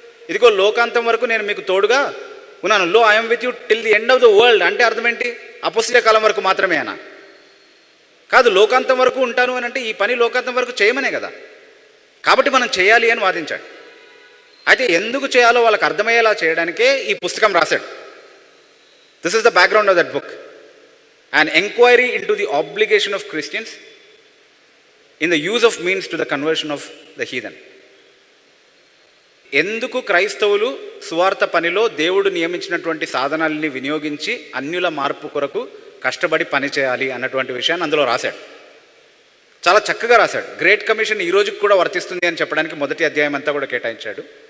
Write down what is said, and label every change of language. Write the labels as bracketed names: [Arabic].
[Telugu] ఇదిగో లోకాంతం వరకు నేను మీకు తోడుగా ఉన్నాను. [English] Lo I'm with you till the end of the world. [Telugu] అంటే అర్థం ఏంటి? అపోస్తలీయ కాలం వరకు మాత్రమే అనా? కాదు, లోకాంతం వరకు ఉంటాను అని అంటే ఈ పని లోకాంతం వరకు చేయమనే కదా. కాబట్టి మనం చేయాలి అని వాదించాడు. అయితే ఎందుకు చేయాలో వాళ్ళకి అర్థమయ్యేలా చేయడానికే ఈ పుస్తకం రాశాడు. [English] This is the background of that book, an enquiry into the obligation of Christians in the use of means to the conversion of the heathen. [Telugu] ఎందుకు క్రైస్తవులు సువార్త పనిలో దేవుడు నియమించినటువంటి సాధనాలని వినియోగించి అన్యుల మార్పు కొరకు కష్టపడి పని చేయాలి అన్నటువంటి విషయాన్ని అందులో రాశాడు. చాలా చక్కగా రాశాడు. గ్రేట్ కమిషన్ ఈ రోజుకి కూడా వర్తిస్తుంది అని చెప్పడానికి మొదటి అధ్యాయం అంతా కూడా కేటాయించాడు.